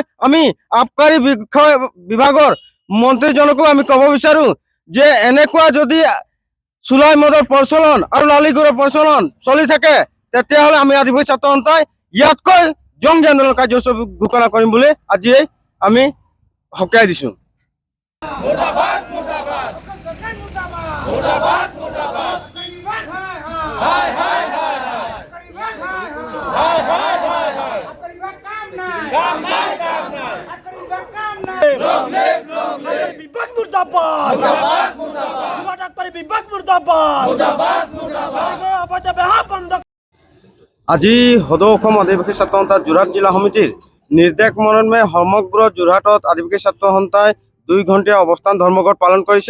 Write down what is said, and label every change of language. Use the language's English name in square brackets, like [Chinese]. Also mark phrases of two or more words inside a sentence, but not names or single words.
[Assamese] আমি আবকাৰী বিভাগৰ মন্ত্ৰীজনকো আমি ক'ব বিচাৰোঁ যে এনেকুৱা যদি চুলাই মদৰ প্ৰচলন আৰু লালি গৰুৰ প্ৰচলন চলি থাকে তেতিয়াহ'লে আমি আদিবাসী ছাত্ৰ সন্থাই ইয়াতকৈ জংগী আন্দোলন কাৰ্যসূচী ঘোষণা কৰিম বুলি আজিয়েই আমি সকীয়াই দিছোঁ। [Hindi] मुर्दाबाद मुर्दाबाद मुर्दाबाद मुर्दाबाद हाय हाय हाय हाय हाय हाय हाय काम नहीं [Assamese] বিভাগ মুর্দাবাদ [Hindi] मुर्दाबाद मुर्दाबाद [Assamese] ডাক্তারি বিভাগ মুর্দাবাদ [Hindi] मुर्दाबाद मुर्दाबाद [Assamese] অবৈধ বেহা বন্ধ। আজি সদৌ অসম আদিবাসী ছাত্ৰ সন্থা যোৰহাট জিলা সমিতিৰ নিৰ্দেশ মৰ্মে সমগ্ৰ যোৰহাটত আদিবাসী ছাত্ৰ সন্থাই 2 ঘণ্টীয়া অৱস্থান ধৰ্মঘট পালন কৰিছে।